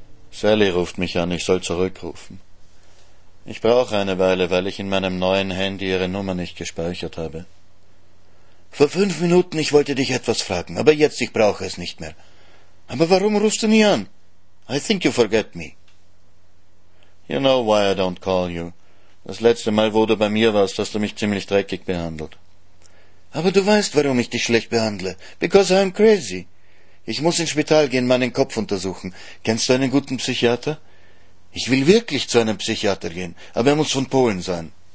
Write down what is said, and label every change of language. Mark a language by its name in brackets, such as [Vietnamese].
[German] Sally ruft mich an, ich soll zurückrufen. Ich brauche eine Weile, weil ich in meinem neuen Handy ihre Nummer nicht gespeichert habe. Vor 5 Minuten, ich wollte dich etwas fragen, aber jetzt, ich brauche es nicht mehr. Aber warum rufst du nie an? [English] I think you forget me. You know why I don't call you. [German] Das letzte Mal, wo du bei mir warst, hast du mich ziemlich dreckig behandelt. Aber du weißt, warum ich dich schlecht behandle. [English] Because I'm crazy. [German] Ich muss ins Spital gehen, meinen Kopf untersuchen. Kennst du einen guten Psychiater? Ich will wirklich zu einem Psychiater gehen, aber er muss von Polen sein.